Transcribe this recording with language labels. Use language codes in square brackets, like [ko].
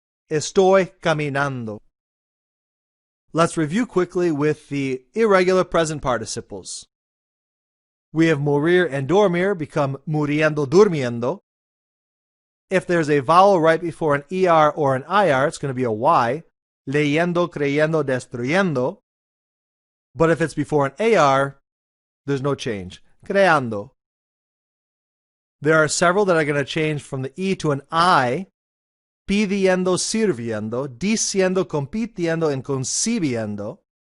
[es] Estoy caminando. [en] Let's review quickly with the irregular present participles. We have morir and dormir become muriendo, durmiendo. If there's a vowel right before an ER or an IR, it's going to be a Y. [es] Leyendo, creyendo, destruyendo. [en] But if it's before an AR, there's no change. Creando. There are several that are going to change from the E to an I. [es] Pidiendo, sirviendo, diciendo, compitiendo, and concibiendo.